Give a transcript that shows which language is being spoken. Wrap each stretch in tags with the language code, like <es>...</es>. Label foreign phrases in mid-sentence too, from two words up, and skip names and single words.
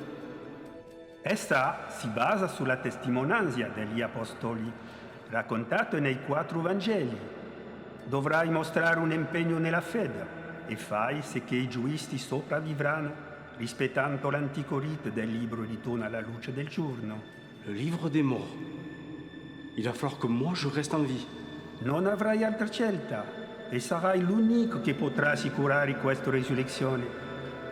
<it>Essa si basa sulla testimonianza degli apostoli, raccontato nei 4 Vangeli. Dovrai mostrare un impegno nella fede e fai sì che i giusti sopravvivranno rispettando l'antico rito del libro ritorno alla luce del giorno.</it> <fr>Le livre des morts. Il va falloir que moi je reste en vie.</fr> <it>Non avrai altra scelta e sarai l'unico che potrà assicurare questa risurrezione.</it>